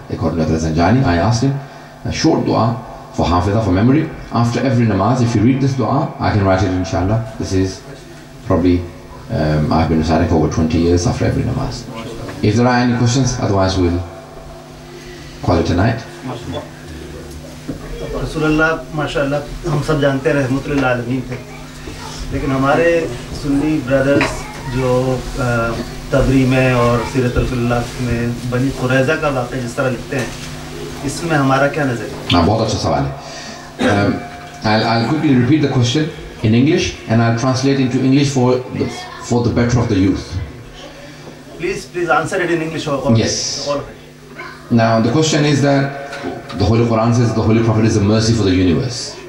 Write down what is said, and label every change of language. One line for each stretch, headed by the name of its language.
English: According to Zanjani, I asked him a short dua for hafiza, for memory. After every namaz, if you read this dua, I can write it inshallah. This is probably I've been reciting for over 20 years after every namaz. If there are any questions, otherwise we'll call it a night.
Urdu: Rasulullah, mashallah, ہم سب جانتے ہیں رحمت للعالمین تھے, لیکن ہمارے سنی brothers جو تبری میں اور سیرت رسول اللہ میں بنی قریظہ کا واقعہ جس طرح لکھتے ہیں, اس میں ہمارا کیا نظر ہے؟ بہت اچھا سوال ہے.
English: I'll quickly repeat the question in English and I'll translate into English for the better of the youth. Please answer it in English. Yes. Now the question is that the Holy Quran says the Holy Prophet is a mercy for the universe.